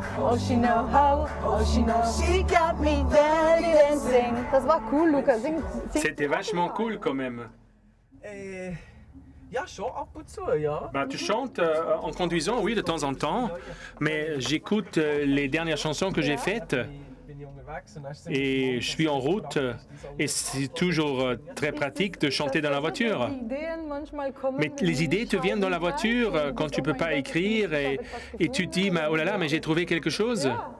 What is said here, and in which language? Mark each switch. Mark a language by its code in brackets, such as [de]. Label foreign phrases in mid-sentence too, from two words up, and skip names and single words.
[en] Oh, she know how, oh, she knows. She got me dancing. [de] Das war cool, Luca. Sing. [fr] C'était vachement cool quand même. [de] Ja, schon ab und zu, ja. [fr] Bah, tu chantes en conduisant, oui, de temps en temps. Mais j'écoute les dernières chansons que j'ai faites. Et je suis en route et c'est toujours très pratique de chanter dans la voiture. Mais les idées te viennent dans la voiture quand tu ne peux pas écrire et tu te dis « Oh là là, mais j'ai trouvé quelque chose ».